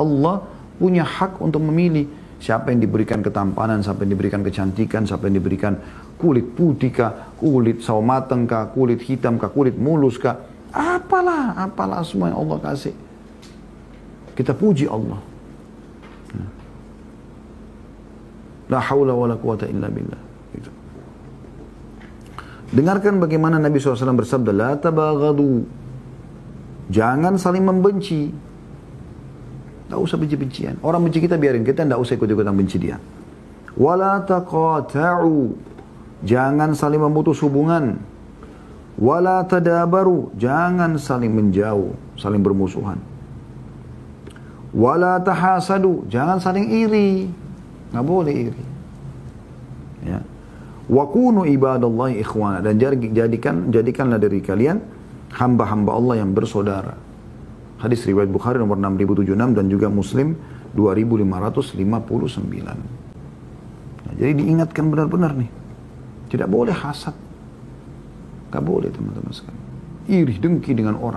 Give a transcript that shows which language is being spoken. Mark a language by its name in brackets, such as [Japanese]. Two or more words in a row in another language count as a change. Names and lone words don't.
[Indonesian] Allah punya hak untuk memilih siapa yang diberikan ketampanan, siapa yang diberikan kecantikan, siapa yang diberikan kulit putih kah, kulit sawo mateng kah, kulit hitam kah, kulit mulus kah. Apalah semua yang Allah kasih. Kita puji Allah. [Arabic] لا حول ولا قوة إلا بالله. [Indonesian] Gitu. Dengarkan bagaimana Nabi SAW bersabda, [Arabic] لا تباغضوا. [Indonesian] Jangan saling membenci. Tak usah benci-bencian. Orang benci kita biarin, kita tidak usah ikut-ikutan benci dia. [Arabic] ولا تقاطعوا. [Indonesian] Jangan saling memutus hubungan. [Arabic] ولا تدابروا. [Indonesian] Jangan saling menjauh, saling bermusuhan. [Arabic] ولا تحاسدوا. [Indonesian] Jangan saling iri. Nggak boleh iri. Ya. [Arabic] وكونوا عباد الله إخوانا. [Indonesian] Dan jadikanlah dari kalian hamba-hamba Allah yang bersaudara. Hadis riwayat Bukhari nomor 6076 dan juga Muslim 2559. Nah, jadi diingatkan benar-benar nih. Tidak boleh hasad. Gak boleh teman-teman sekalian. Iri, dengki dengan orang.